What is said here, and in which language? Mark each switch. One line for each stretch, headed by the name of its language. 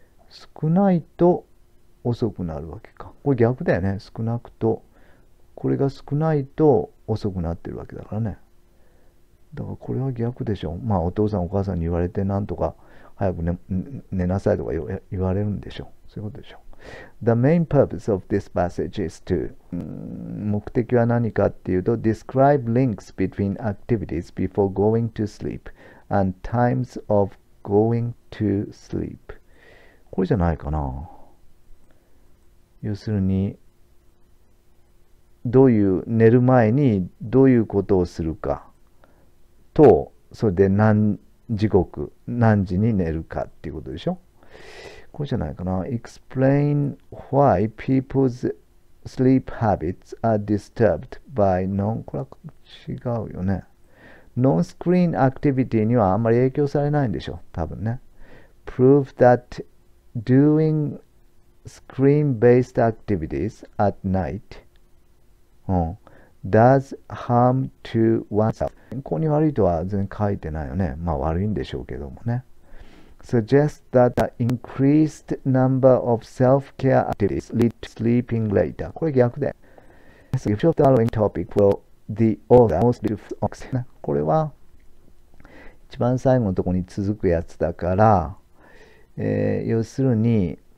Japanese: 少ないと遅くなるわけか。これ逆だよね。少なくと、これが少ないと遅くなってるわけだからね。だからこれは逆でしょ。まあお父さんお母さんに言われてなんとか早く寝なさいとか言われるんでしょ。そういうことでしょ。
English: The main purpose of this passage is to
Japanese: 目的は何かっていうと
English: describe links between activities before going to sleep and times of going to sleep
Japanese: これじゃないかな。要するにどういう寝る前にどういうことをするかとそれで何時刻何時に寝るかっていうことでしょ。これじゃないかな。
English: Explain why people's sleep habits are disturbed by non
Japanese: これは違うよね。ノンスクリーンアクティビティにはあんまり影響されないんでしょ。多分ね。
English: Prove that doing screen-based activities at night does harm to oneself
Japanese: 健康に悪いとは全然書いてないよね。まあ悪いんでしょうけどもね。
English: Suggest that the increased number of self-care activities lead to sleeping later
Japanese: これ逆で
English: So if the following topic will the author mostly focus
Japanese: これは一番最後のところに続くやつだから、要するに